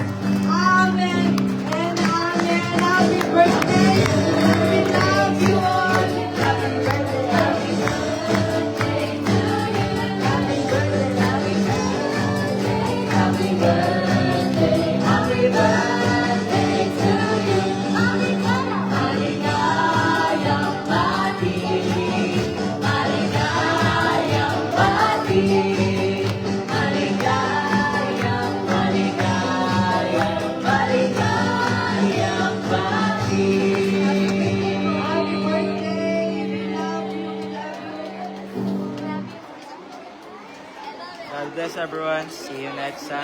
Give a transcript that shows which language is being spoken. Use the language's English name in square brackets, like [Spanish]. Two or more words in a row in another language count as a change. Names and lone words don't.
[English] Amen and amen. Happy birthday. We love you all. Happy birthday. Happy birthday to you. Happy birthday. Happy birthday. Happy birthday. Happy birthday to you. [Filipino] Maligayang bati. Maligayang bati. Maligayang, maligayang, maligayang bati. [English] Happy birthday. We love you. We love you. God bless everyone. See you next Sunday.